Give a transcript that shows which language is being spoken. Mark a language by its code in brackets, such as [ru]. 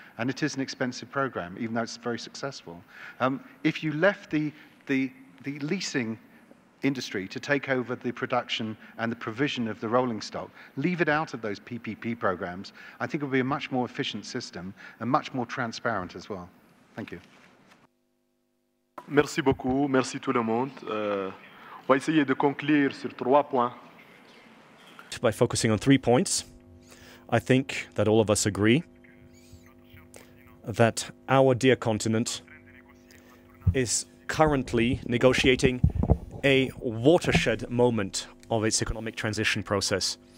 [en] And it is an expensive program, even though it's very successful. If you left the leasing industry to take over the production and the provision of the rolling stock, leave it out of those PPP programs, I think it would be a much more efficient system and much more transparent as well. Thank you. [fr] Merci beaucoup, merci tout le monde. On va essayer de conclure sur 3 points. [en] By focusing on 3 points, I think that all of us agree that our dear continent is currently negotiating a watershed moment of its economic transition process.